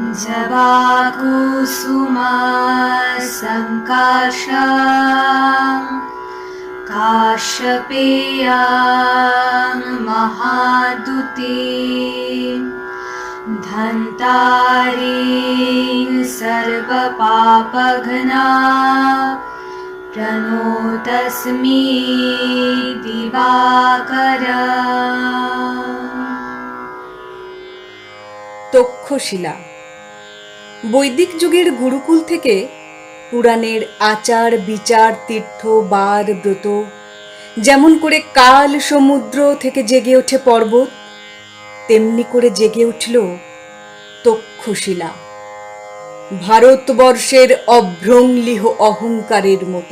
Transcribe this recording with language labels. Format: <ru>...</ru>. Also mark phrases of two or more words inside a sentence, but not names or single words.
<sa>जवाकुसुमा संकाशा काश्यपेयां महादुती धन्तारीं सर्वपापघ्ना प्रणोतस्मि दिवाकर।</sa> <bn>তক্ষশিলা বৈদিক যুগের গুরুকুল থেকে পুরাণের আচার বিচার তীর্থ বার ব্রত যেমন করে কাল সমুদ্র থেকে জেগে ওঠে পর্বত, তেমনি করে জেগে উঠল তক্ষশিলা ভারতবর্ষের অভ্রংলিহ অহংকারের মতো।</bn>